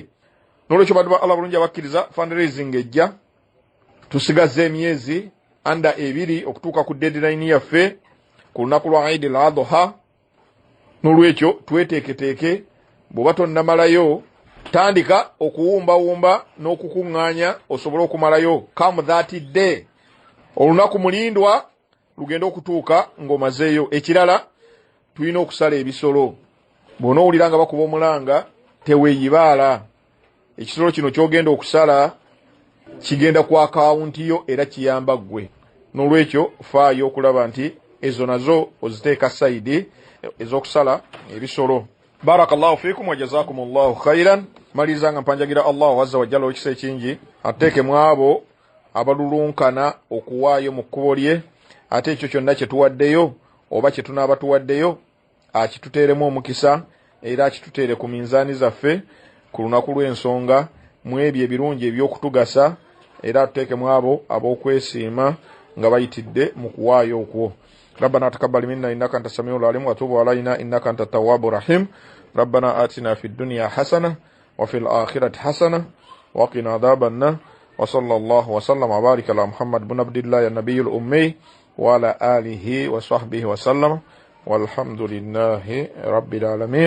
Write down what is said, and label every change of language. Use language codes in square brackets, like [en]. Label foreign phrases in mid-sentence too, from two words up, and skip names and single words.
[lg] N'olwekyo baddu ba Allah bulungi abakkiriza, fundraising ejja, tusigaze emyezi under 2 okutuuka ku deadline yaffe ku lunaku lwa Eid al-Adha. N'olwekyo tweteeketeeke, bw'oba tonnamalayo tandika okuwumbawumba n'okukuŋŋaanya osobole okumalayo [en] come that day. [lg] Olunaku mulindwa lugenda okutuuka ng'omazeeyo. Ekirala, tulina okusala ebisolo. Bw'onoowulira nga bakuba omulanga teweeyibaala. Ekisolo kino ky'ogenda okusala kigenda ku akawunti yo era kiyamba ggwe. N'olwekyo faayo okulaba nti ezo nazo oziteeka sayidi ezokusala ebisolo. [ar] بارك الله فيكم وجزاكم الله خيرا. [lg] Malizanga mpanjagira Allah [ar] عز وجل [lg] okisa ekingi ateke mwabo abalulunkana okuwaayo mu kkubo lye, ate ekyo kyonna kye tuwaddeyo oba kye tunaaba tuwaddeyo akituteeremu omukisa era akituteere ku minzaani zaffe ku lunaku lw'ensonga mu ebyo ebirungi eby'okutugasa, era atuteekemu abo ab'okwesiima nga bayitidde mu kuwaayo okwo. [ar] ربنا تقبل منا إنك أنت السميع العليم وتوب علينا إنك أنت التواب الرحيم. ربنا آتنا في الدنيا حسنة وفي الآخرة حسنة وقنا عذاب النار. وصلى الله وسلم وبارك على محمد بن عبد الله النبي الأمي وعلى آله وصحبه وسلم والحمد لله رب العالمين.